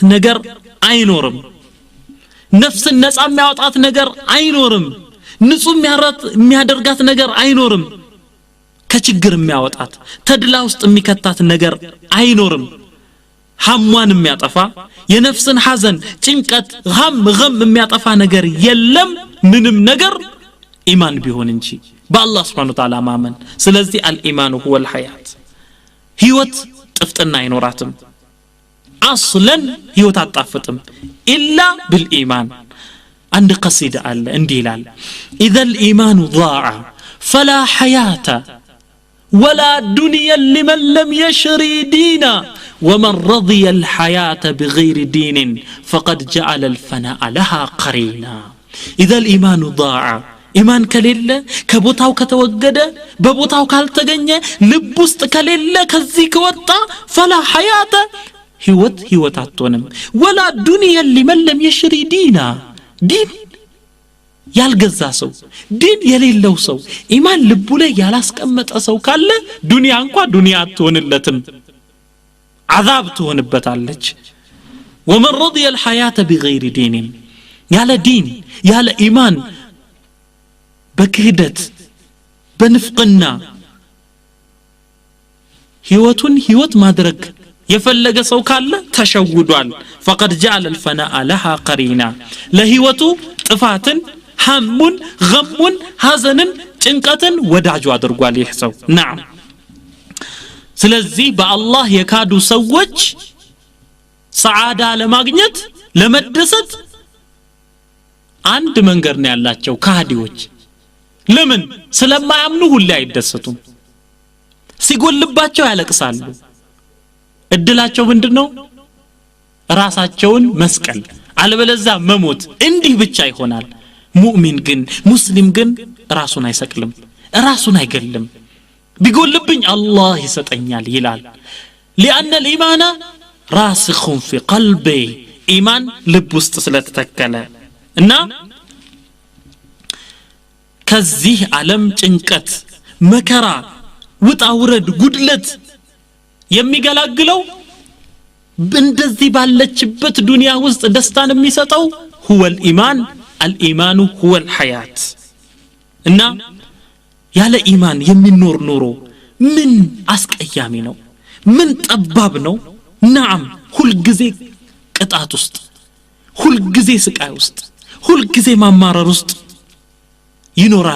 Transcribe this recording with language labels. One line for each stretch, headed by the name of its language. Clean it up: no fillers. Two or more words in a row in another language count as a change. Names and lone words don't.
Amharic: ነገር አይኖርም ነፍስን ነፃ የሚያወጣት ነገር አይኖርም ንጹህ የሚያደርጋት ነገር አይኖርም ከችግር የሚያወጣት ተድላ ውስጥ የሚከታት ነገር አይኖርም ሐሟን የሚያጠፋ የነፍስን ሐዘን ጭንቀት ገም የሚያጠፋ ነገር የለም ምንም ነገር ኢማን ቢሆን እንጂ በአላህ
Arabic: سبحانه وتعالى
Amharic: ማመን ስለዚህ አልኢማኑ
Arabic: هو الحياة
Amharic: ህይወት ጥፍጥና አይኖራትም አስለን ህይወት አጣፍጥም ኢላ
Arabic: بالإيمان عند قصيدة
Amharic: አለ እንዲህ ይላል
Arabic: اذا الايمان ضاع فلا حياة ولا دنيا لمن لم يشري دينا ومن رضي الحياة بغير دين فقد جعل الفناء لها قرينا اذا الايمان ضاع
Amharic: ኢማን ከሌለ ከቦታው ከተወገደ በቦታው ካልተገኘ ልብ ውስጥ ከሌለ ከዚህ ከወጣ
Arabic: فلا حياة
Amharic: ህይወት አትሆንም
Arabic: ولا دنيا لمن لم يشري دينا
Amharic: ዲን ያልገዛ ሰው ዲን የሌለው ሰው ኢማን ልቡ ላይ ያላስቀመጠ ሰው ካለ ዱንያ እንኳን ዱንያ አትሆንለትም عذاب ትሆንበታለች
Arabic: ومن رضي الحياة بغير دين
Amharic: ያለ ዲን ያለ ኢማን በክህደት በንፍቅና ህይወት ማድረግ የፈለገ ሰው ካለ ተሸውዷል
Arabic: فقد جعل الفناء لها قرينا
Amharic: ለህይወቱ ጥፋትን ሐሙን ገሙን ሐዘንን ጭንቀትን ወዳጁ አድርጓል ይህ ሰው نعم ስለዚህ በአላህ የካዱ ሰዎች ሰዓዳ ለማግኘት ለመደሰት አንድ መንገድ ነው ያላቸው ካዲዎች ለምን ስለማያምኑ ሁሉ አይደሰቱም ሲጎልባቸው ያለቅሳሉ እድላቸው ምንድነው ራሳቸውን መስቀል አለበለዚያ መሞት እንዲህ ብቻ ይሆናል ሙእሚን ግን ሙስሊም ግን ራሱን አይሰቅልም ራሱን አይገልም ቢጎልብኝ አላህ ይሰጠኛል ይላል
Arabic: لأن الإيمان راسخ في قلبه إيمان
Amharic: ልብ ውስጥ ስለተተከለ እና ከዚህ ዓለም ጭንቀት መከራ ውጣ ውረድ ጉድለት የሚገላግለው እንደዚህ ባለችበት ዱንያ ውስጥ ደስታን የሚሰጠው
Arabic: هو الإيمان الإيمان هو الحياة
Amharic: እና ያለ ኢማን የሚኖር ኑሮ ምን አስቀያሚ ነው ምን ጠባብ ነው نعم ሁሉ ጊዜ ቅጣት ውስጥ ሁሉ ጊዜ ስቃይ ውስጥ ሁሉ ጊዜ ማማረር ውስጥ ይኖራል